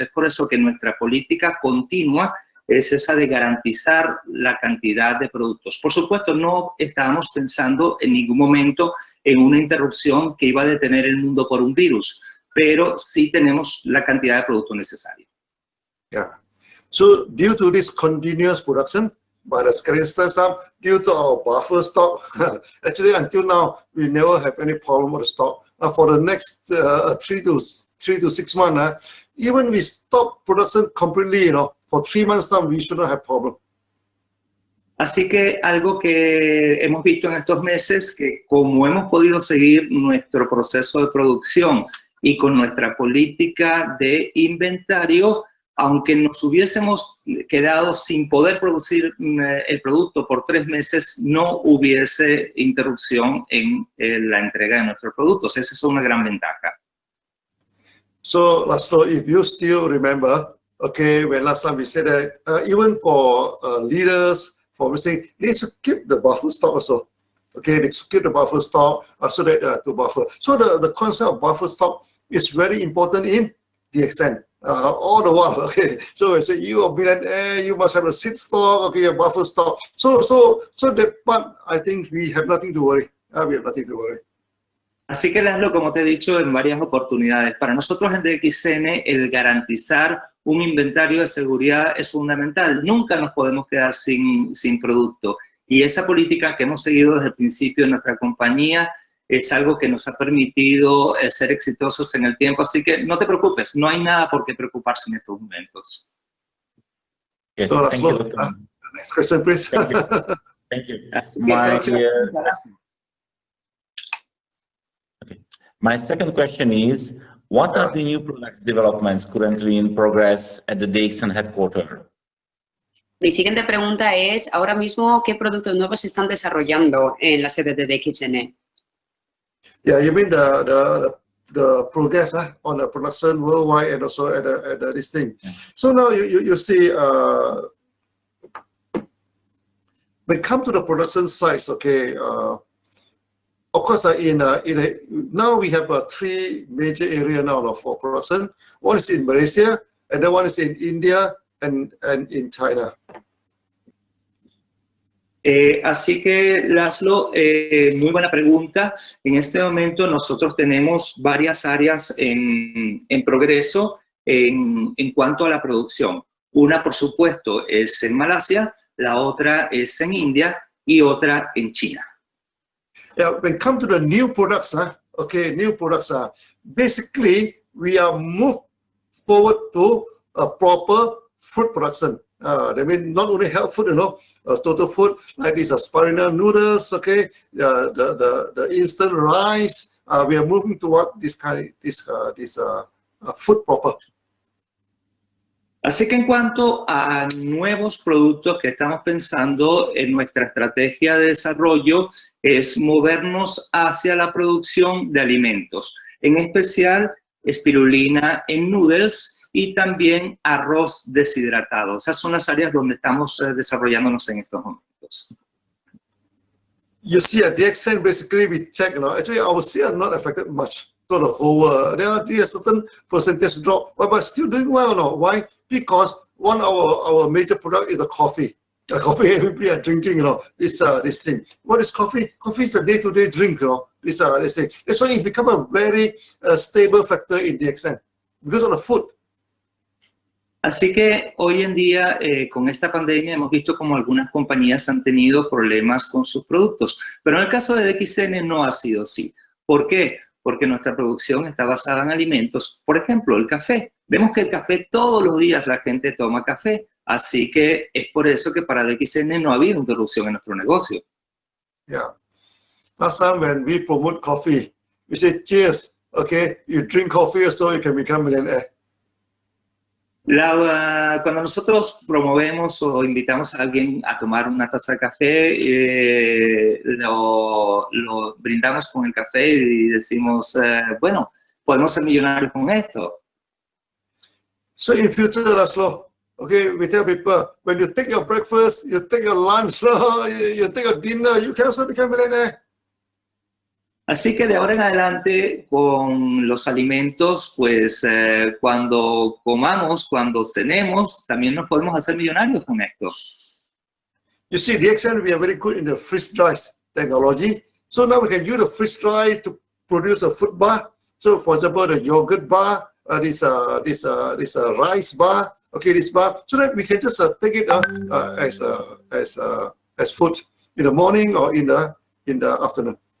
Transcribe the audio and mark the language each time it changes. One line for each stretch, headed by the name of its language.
Spanish: Es por eso que nuestra política continua es esa de garantizar la cantidad de productos. Por supuesto, no estábamos pensando en ningún momento en una interrupción que iba a detener el mundo por un virus, pero sí tenemos la cantidad de productos necesarios.
English: Yeah. So due to this continuous production by the skeleton staff, due to our buffer stock, actually until now we never have any problem with the stock. For the next 3 to 3 to 6 months, even we stop production completely, for 3 months time, we should not have problem.
Spanish: Así que algo que hemos visto en estos meses, que como hemos podido seguir nuestro proceso de producción y con nuestra política de inventario, aunque nos hubiésemos quedado sin poder producir el producto por 3 meses, no hubiese interrupción en la entrega de nuestros productos. Esa es una gran ventaja. So, Laszlo, if you still remember, okay, when last time we said that even for leaders, for saying they should keep the buffer stock also. Okay, they should keep the buffer stock so that to buffer. So the concept of buffer stock is very important in DXN. All the while, okay. So I say you are billionaire, you must have a seed stock, okay, a buffer stock. So that part, I think we have nothing to worry. We have nothing to worry. Así que, Laszlo, como te he dicho en varias oportunidades, para nosotros en DXN el garantizar un inventario de seguridad es fundamental. Nunca nos podemos quedar sin producto. Y esa política que hemos seguido desde el principio de nuestra compañía es algo que nos ha permitido ser exitosos en el tiempo. Así que no te preocupes, no hay nada por qué preocuparse en estos momentos.
English: Yes, So, thank you, Laszlo, Dr. next question, please. Thank you. Thank you.
Spanish: Así que, próxima pregunta, Laszlo.
English: My second question is, what are the new products developments currently in progress at the DXN headquarters?
Spanish: Mi siguiente pregunta es, ahora mismo, ¿qué productos nuevos se están desarrollando en la sede de DXN?
English: Yeah, you mean the progress on the production worldwide and also at this thing. So now you see, when it comes to the production sites, okay, of course, now we have 3 major areas now for production. One is in Malaysia, and then one is in India and in China.
Spanish: Así que, Laszlo, muy buena pregunta. En este momento nosotros tenemos varias áreas en progreso en cuanto a la producción. Una, por supuesto, es en Malasia, la otra es en India y otra en China.
English: Yeah, when it comes to the new products, basically we are moved forward to a proper food production. That means not only health food, total food like these spirulina noodles, okay, the instant rice. We are moving toward this food proper.
Spanish: Así que en cuanto a nuevos productos que estamos pensando en nuestra estrategia de desarrollo es movernos hacia la producción de alimentos, en especial espirulina en noodles y también arroz deshidratado. Esas son las áreas donde estamos desarrollándonos en estos momentos.
English: You see, at DXN, basically we check, actually our sales are not affected much. So the whole, there are a certain percentage drop, but still doing well, Why? Because one of our major product is the coffee. The coffee everybody are drinking, this thing. What is coffee? Coffee is a day-to-day drink, this thing. That's why it become a very stable factor in DXN because of the food.
Spanish: Así que hoy en día, con esta pandemia, hemos visto como algunas compañías han tenido problemas con sus productos. Pero en el caso de DXN no ha sido así. ¿Por qué? Porque nuestra producción está basada en alimentos. Por ejemplo, el café. Vemos que el café, todos los días la gente toma café. Así que es por eso que para DXN no ha habido interrupción en nuestro negocio.
English: Yeah. Last time when we promote coffee, we say, cheers, okay? You drink coffee so you can become millionaire.
Spanish: Cuando nosotros promovemos o invitamos a alguien a tomar una taza de café, lo brindamos con el café y decimos, bueno, podemos ser millonarios con esto.
English: So in future, Laszlo, okay, we tell people, when you take your breakfast, you take your lunch, you take your dinner, you can also become millionaire.
Spanish: Así que de ahora en adelante, con los alimentos, pues cuando comamos, cuando cenemos, también nos podemos hacer millonarios con esto.
English: You see, DXN, we are very good in the freeze-dry technology. So now we can use the freeze-dry to produce a food bar. So for example, the yogurt bar, this rice bar, okay, this bar, so that we can just take it as food in the morning or in the afternoon.